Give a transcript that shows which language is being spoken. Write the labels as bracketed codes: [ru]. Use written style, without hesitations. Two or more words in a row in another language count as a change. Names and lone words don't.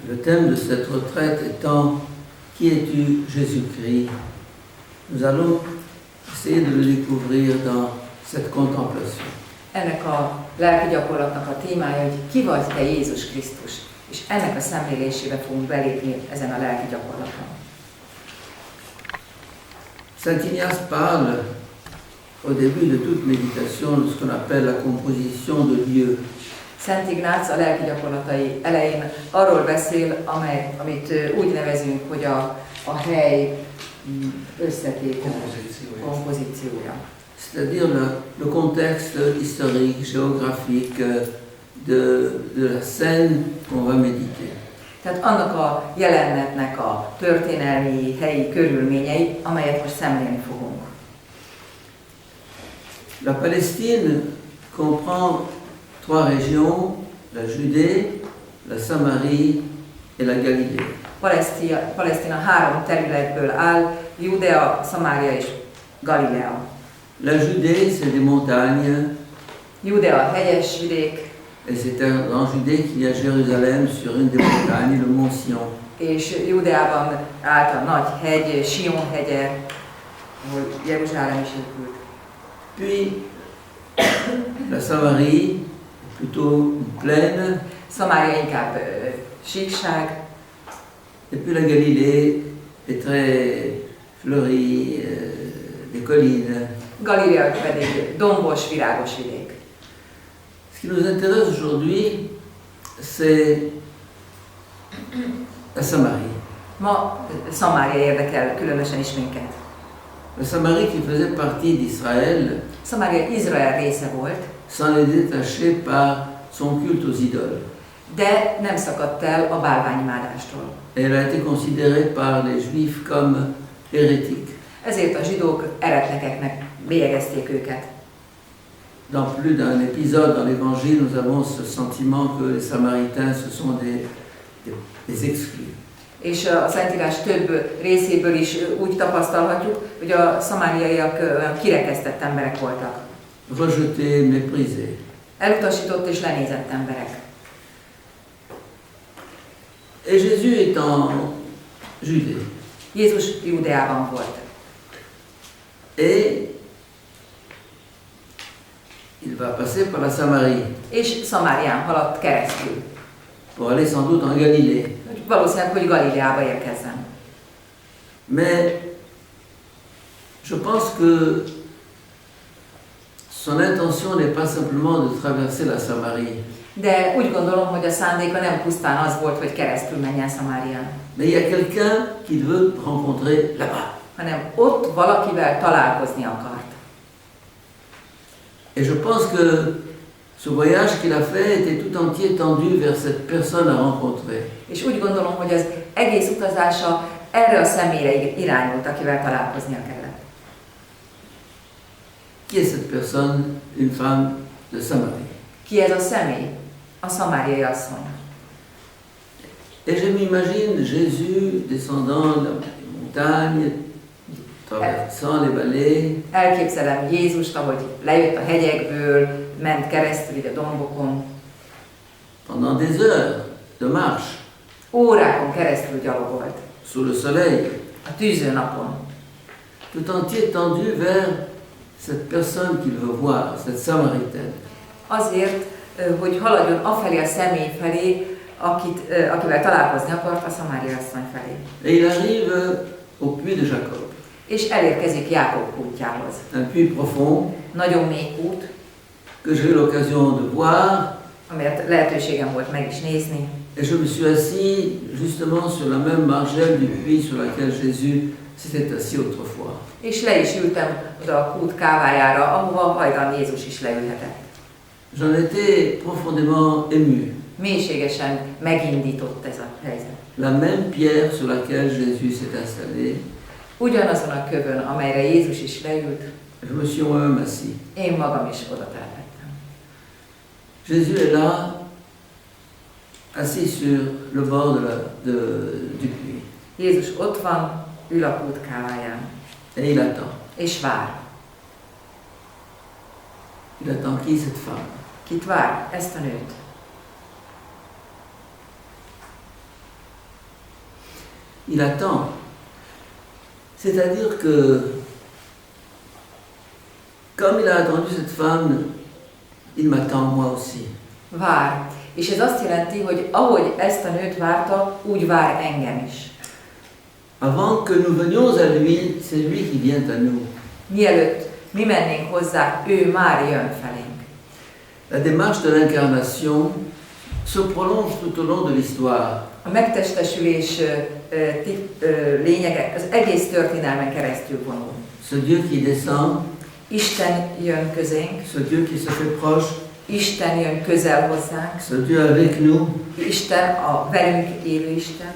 [fr] Le thème de cette retraite étant « Qui es-tu, Jésus-Christ ?» Nous allons essayer de le découvrir dans cette contemplation. [hu] Ennek a lelki gyakorlatnak a témája, hogy ki vagy te Jézus Krisztus, és ennek a szemlélésébe fogunk belépni ezen a lelki gyakorlaton. [fr] Saint Ignace parle au début de toute méditation de ce qu'on appelle la composition de Dieu. [hu] Szent Ignác a lelki gyakorlatai elején arról beszél, amit úgy nevezünk, hogy a hely összetétele, kompozíciója. [fr] C'est-à-dire le contexte historique, géographique de la scène qu'on va méditer. [hu] Tehát annak a jelenetnek a történelmi, helyi körülményei, amelyet most szemlélni fogunk. [fr] La Palestine comprend trois régions, la Judée, la Samarie et la Galilée. [hu] Palesztina három területből áll, Judea, Szamária és Galilea. [fr] La Judée, c'est des montagnes. [hu] Judea hegyes vidék, [fr] Et c'est en Judée qu'il y a Jérusalem sur une des montagnes, le mont Sion. [hu] és Judeában állt a nagy hegy, Sion hegye, ahol Jeruzsálem is épült. [fr] Puis la Samarie, plutôt une plaine. [hu] Szamária inkább síkság, [fr] Et puis la Galilée est très fleurie, des collines. [hu] Galilea pedig dombos, virágos vidék. [fr] Ce qui nous intéresse aujourd'hui, c'est la Samarie. [hu] Ma Szamária érdekel különösen is minket. [fr] La Samarie qui faisait partie d'Israël, [hu] Szamária Izrael része volt, [fr] s'en est détachée par son culte aux idoles. [hu] de nem szakadt el a bálványimádástól. [fr] Elle a été considérée par les Juifs comme hérétique. [hu] Ezért a zsidók eretnekeknek bélyegezték őket. [fr] Dans plus d'un épisode dans l'Évangile, nous avons ce sentiment que les Samaritains, ce sont des exclus. [hu] És a Szentírás több részéből is úgy tapasztalhatjuk, hogy a szamáriaiak olyan kirekesztett emberek voltak. [fr] Rejetés, méprisés. [hu] Elutasított és lenézett emberek. [fr] Et Jésus est en Judée. [hu] Jézus Judeában volt. [fr] Et il va passer par la Samarie [hu] És Szamárián haladt keresztül. [fr] pour aller sans doute en Galilée. [hu] Valószínűleg, hogy Galileába érkezzen. [fr] Mais je pense que son intention n'est pas simplement de traverser la Samarie. [hu] De úgy gondolom, hogy a szándéka nem pusztán az volt, hogy keresztül menjen Szamárián, [fr] Mais il y a quelqu'un qu'il veut rencontrer là-bas. [hu] hanem ott valakivel találkozni akart. [fr] Et je pense que ce voyage qu'il a fait était tout entier tendu vers cette personne à rencontrer. [hu] És úgy gondolom, hogy az egész utazása erre a személyre irányult, akivel találkoznia kellett. [fr] Qui est cette personne? Une femme de Samarie. [hu] Ki ez a személy? A szamáriai asszony. [fr] Et je m'imagine Jésus descendant des montagnes, traversant les vallées, [hu] Elképzelem Jézust, ahogy lejött a hegyekből, ment keresztül ide dombokon, [fr] pendant des heures de marche, [hu] órákon keresztül gyalogolt, [fr] sous le soleil, [hu] a tűző napon. [fr] tout entier tendu vers cette personne qu'il veut voir, cette Samaritaine. [hu] Azért, hogy haladjon afelé a személy felé, akivel találkozni akart, a szamáriai asszony felé. [fr] Et il arrive au puits de Jacob, [hu] És elérkezik Jákob kútjához. [fr] un puits profond [hu] Nagyon mély kút, [fr] que j'ai eu l'occasion de voir. [hu] amelyet lehetőségem volt meg is nézni. [fr] Et je me suis assis justement sur la même margelle du puits sur laquelle Jésus s'était assis autrefois. [hu] És le is ültem oda a kút kávájára, ahova hajdan Jézus is leülhetett. [fr] J'en étais profondément ému. [hu] Mélységesen megindított ez a helyzet. [fr] La même pierre sur laquelle Jésus s'est installé, [hu] Ugyanazon a kövön, amelyre Jézus is leült, [fr] je me suis moi-même assis. [hu] én magam is oda telepettem. [fr] Jésus est là, assis sur le bord du puits. [hu] Jézus ott van, ül a kút káváján, [fr] Et il attend. [hu] és vár. [fr] Il attend qui, cette femme? [hu] Kit vár? Ezt a nőt. [fr] il attend. C'est-à-dire que, comme il a attendu cette femme, il m'attend moi aussi. [hu] Vár. És ez azt jelenti, hogy ahogy ezt a nőt várta, úgy vár engem is. [fr] Avant que nous venions à lui, c'est lui qui vient à nous. [hu] Mielőtt mi mennénk hozzá, ő már jön felénk. [fr] La démarche de l'incarnation se prolonge tout au long de l'histoire. [hu] A megtestesülés lényege az egész történelmen keresztül vonul. [fr] Ce Dieu qui descend, [hu] Isten jön közénk, [fr] ce Dieu qui se fait proche, [hu] Isten jön közel hozzánk, [fr] ce Dieu avec nous, [hu] Isten a velünk élő Isten.